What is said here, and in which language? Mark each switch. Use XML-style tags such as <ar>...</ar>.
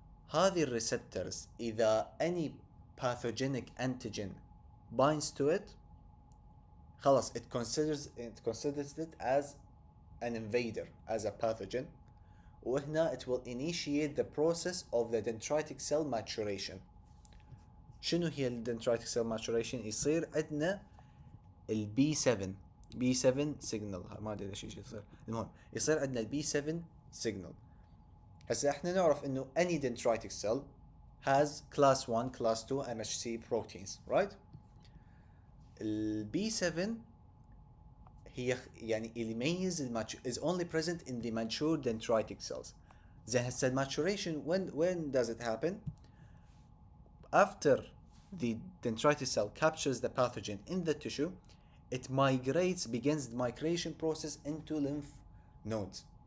<ar>هذه الريسبترز إذا</ar> <en>any pathogenic antigen binds to it</en> <ar>خلاص</ar> <en>it considers it as an invader, as a pathogen,</en> <ar>وهنا</ar> <en>it will initiate the process of the dendritic cell maturation.</en> <ar>شنو هي</ar> <en>dendritic cell maturation؟</en> <ar>يصير عندنا البي 7 سيجنال، ما ادري ايش يصير، المهم يصير عندنا البي 7 سيجنال. هسه احنا نعرف انه</ar> <en>any dendritic cell has class 1 class 2 MHC proteins, right?</en> <ar>البي 7 هي يعني اللي يميز</ar> <en>is only present in the mature dendritic cells.</en> <ar>زين هسه</ar> <en>maturation when does it happen? After the dendritic cell captures the pathogen in the tissue, it begins the migration process into lymph nodes.</en>